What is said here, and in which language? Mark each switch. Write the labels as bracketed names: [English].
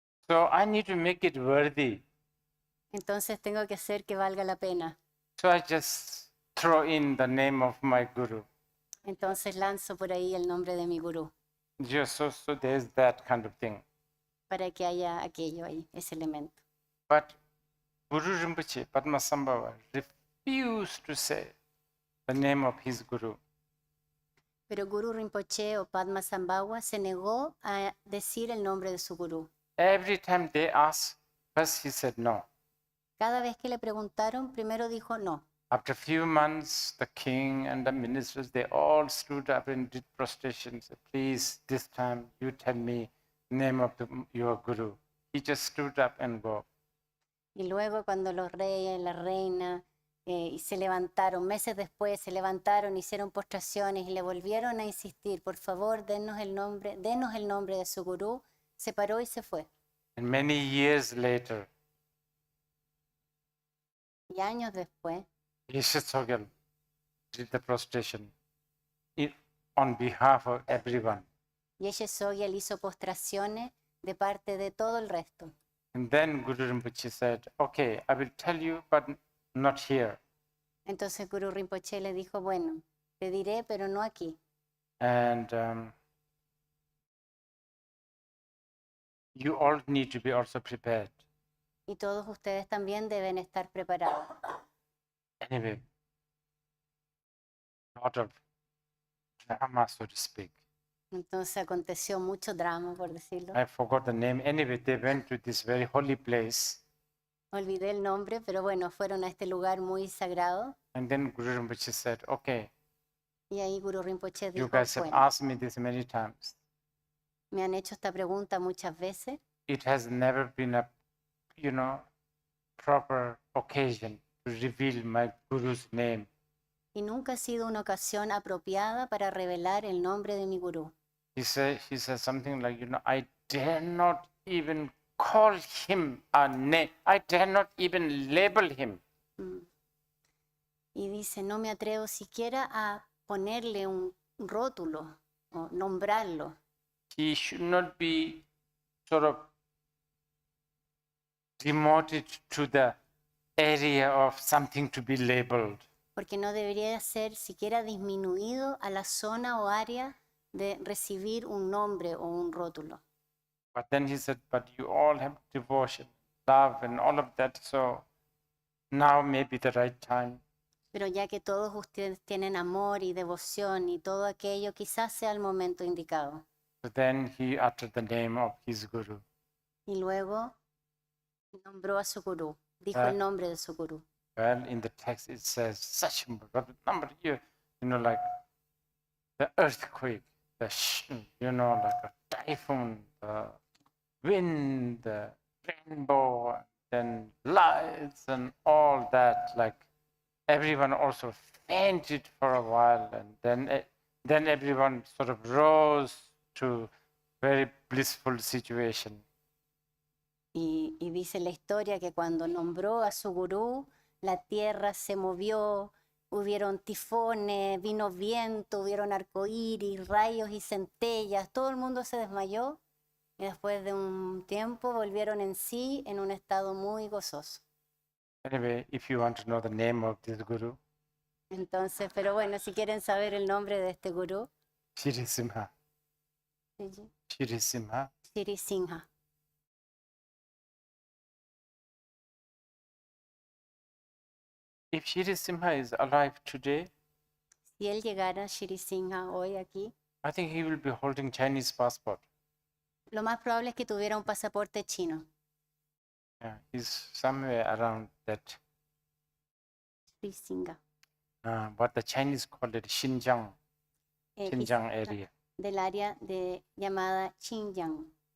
[English] So I need to make it worthy. [Spanish] Entonces tengo que hacer que valga la pena. [English] So I just throw in the name of my guru. [Spanish] Entonces lanzo por ahí el nombre de mi gurú, [English] So there's that kind of thing. [Spanish] para que haya aquello ahí, ese elemento. [English] But Guru Rinpoche, Padmasambhava, refused to say the name of his guru. [Spanish] Pero Guru Rinpoche o Padmasambhava se negó a decir el nombre de su gurú. [English] Every time they asked, first he said no. [Spanish] Cada vez que le preguntaron, primero dijo no. [English] After a few months, the king and the ministers, they all stood up and did prostration. Said, please, this time you tell me the name of your guru. He just stood up and go. [Spanish] Y luego cuando los reyes, la reina, y se levantaron, meses después se levantaron, hicieron postraciones y le volvieron a insistir, por favor, denos el nombre de su gurú, se paró y se fue. [English] And many years later, [Spanish] Y años después, [English] Lasha Mutual did the prostration on behalf of everyone. [Spanish] Yeshe Sogyal hizo postraciones de parte de todo el resto. [English] And then Guru Rinpoche said, okay, I will tell you, but not here. [Spanish] Entonces Guru Rinpoche le dijo, bueno, te diré, pero no aquí. [English] And you all need to be also prepared. [Spanish] Y todos ustedes también deben estar preparados. [English] Anyway, a lot of drama, so to speak. [Spanish] Entonces aconteció mucho drama, por decirlo. [English] I forgot the name. Anyway, they went to this very holy place. [Spanish] Olvidé el nombre, pero bueno, fueron a este lugar muy sagrado. [English] And then Guru Rinpoche said, okay, [Spanish] Y ahí Guru Rinpoche [English] you [Spanish] dijo, [English] guys have [Spanish] bueno, [English] asked me this many times. [Spanish] me han hecho esta pregunta muchas veces. [English] It has never been a, proper occasion to reveal my guru's name. [Spanish] Y nunca ha sido una ocasión apropiada para revelar el nombre de mi gurú. [English] He said something like, I dare not even call him a name. I dare not even label him. [Spanish] Y dice, no me atrevo siquiera a ponerle un rótulo o nombrarlo. [English] He should not be sort of demoted to the area of something to be labeled. [Spanish] Porque no debería ser siquiera disminuido a la zona o área de recibir un nombre o un rótulo. [English] But then he said, but you all have devotion, love, and all of that. So now may be the right time. [Spanish] Pero ya que todos ustedes tienen amor y devoción y todo aquello, quizás sea el momento indicado. [English] So then he uttered the name of his guru. [Spanish] Y luego nombró a su gurú, dijo el nombre de su gurú. [English] Well, in the text it says such a number here, like the earthquake, like a typhoon, the wind, the rainbow, then lights and all that. Like everyone also fainted for a while, and then everyone sort of rose to very blissful situation. [Spanish] Y dice la historia que cuando nombró a su gurú, la tierra se movió, hubieron tifones, vino viento, hubieron arcoíris, rayos y centellas, todo el mundo se desmayó y después de un tiempo volvieron en sí en un estado muy gozoso. [English] Anyway, if you want to know the name of this guru, [Spanish] Entonces, pero bueno, si quieren saber el nombre de este gurú, [English] Shri Simha. Shri Simha. [Spanish] Shri Singha. [English] If Shri Simha is alive today, [Spanish] Si él llegara, Shri Singha, hoy aquí, [English] I think he will be holding Chinese passport. [Spanish] lo más probable es que tuviera un pasaporte chino. [English] Yeah, he's somewhere around that [Spanish] Risinga, [English] what the Chinese call it, Xinjiang [Spanish] quizá [English] area. [Spanish] del área llamada Xinjiang.